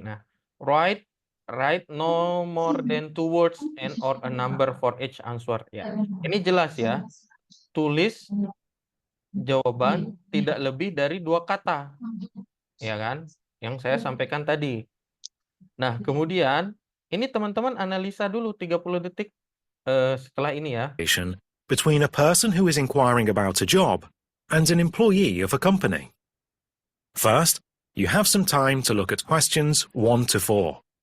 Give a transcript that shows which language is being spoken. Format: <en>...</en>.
<id>Nah,</id> <en>write no more than 2 words and or a number for each answer.</en> <id>Ya, ini jelas ya. Tulis jawaban tidak lebih dari 2 kata. Ya kan? Yang saya sampaikan tadi. Nah, kemudian ini teman-teman analisa dulu 30 detik setelah ini ya.</id> <en>Between a person who is inquiring about a job and an employee of a company. First, you have some time to look at questions 1 to 4.</en>